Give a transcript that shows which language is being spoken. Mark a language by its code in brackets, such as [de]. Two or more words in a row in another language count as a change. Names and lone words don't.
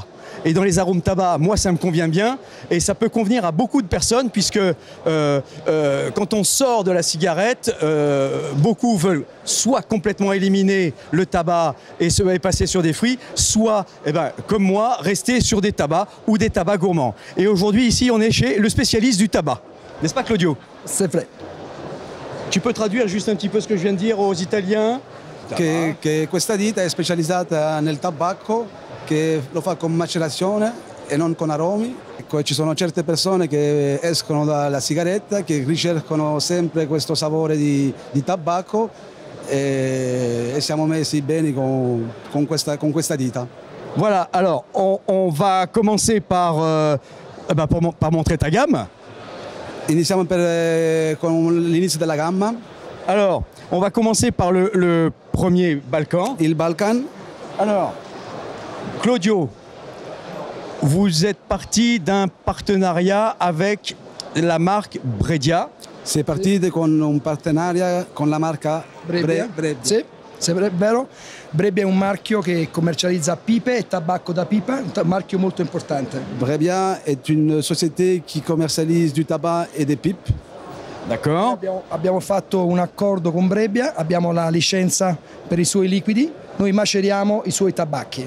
[fr] Et dans les arômes tabac, moi, ça me convient bien. Et ça peut convenir à beaucoup de personnes puisque quand on sort de la cigarette, beaucoup veulent soit complètement éliminer le tabac et se passer sur des fruits, soit, comme moi, rester sur des tabacs ou des tabacs gourmands. Et aujourd'hui, ici, on est chez le spécialiste du tabac. N'est-ce pas, Claudio? C'est vrai. Tu peux traduire juste un petit peu ce que je viens de dire aux Italiens? [it] Che questa ditta è specializzata nel tabacco, che lo fa con macerazione e non con aromi. Ecco, ci sono certe persone che escono dalla sigaretta, che ricercano sempre questo sapore di tabacco e siamo messi bene con questa ditta. [fr] Voilà, alors on va commencer par montrer ta gamme. [it] Iniziamo con l'inizio della gamma. [fr] Alors, on va commencer par le premier Balkan. [it] Il Balkan. [fr] Alors, Claudio, vous êtes parti d'un partenariat avec la marque Bredia. C'est parti [it] con un partenariat con la marca Brebbia. Sì, è vero. Brebbia è un marchio che commercializza pipe e tabacco da pipa, un marchio molto importante. [fr] Brebbia est une société qui commercialise du tabac et des pipes. D'accord. [it] Abbiamo fatto un accordo con Brebbia, abbiamo la licenza per i suoi liquidi, noi maceriamo i suoi tabacchi.